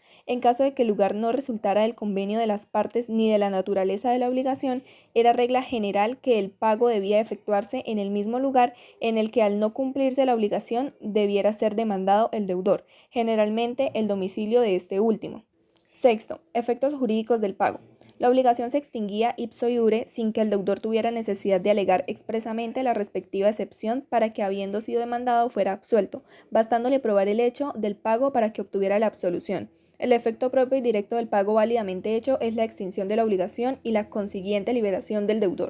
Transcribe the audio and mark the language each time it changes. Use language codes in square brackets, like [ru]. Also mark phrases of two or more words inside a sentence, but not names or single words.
[es] En caso de que el lugar no resultara del convenio de las partes ni de la naturaleza de la obligación, era regla general que el pago debía efectuarse en el mismo lugar en el que al no cumplirse la obligación debiera ser demandado el deudor, generalmente el domicilio de este último. Sexto, efectos jurídicos del pago. La obligación se extinguía [la] ipso iure [es] sin que el deudor tuviera necesidad de alegar expresamente la respectiva excepción para que, habiendo sido demandado, fuera absuelto, bastándole probar el hecho del pago para que obtuviera la absolución. El efecto propio y directo del pago válidamente hecho es la extinción de la obligación y la consiguiente liberación del deudor.